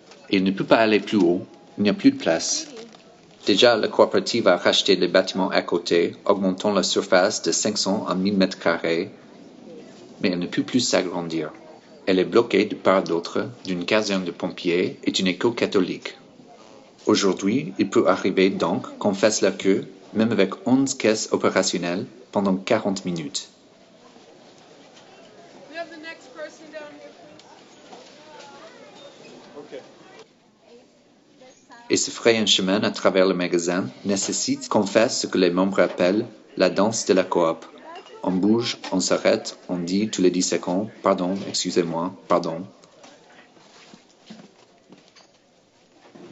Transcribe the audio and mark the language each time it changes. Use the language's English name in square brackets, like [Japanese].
[French] Et il ne peut pas aller plus haut, il n'y a plus de place. Déjà, la coopérative a racheté les bâtiments à côté, augmentant la surface de 500 à 1000 mètres carrés, mais elle ne peut plus s'agrandir. Elle est bloquée de part d'autre d'une caserne de pompiers et d'une école catholique. Aujourd'hui, il peut arriver donc qu'on fasse la queue, même avec 11 caisses opérationnelles, pendant 40 minutes. [English] We have the next person down here, please. Okay. [French] Et se frayer un chemin à travers le magasin nécessite qu'on fasse ce que les membres appellent la danse de la coop. On bouge, on s'arrête, on dit tous les 10 secondes « Pardon, excusez-moi, pardon ».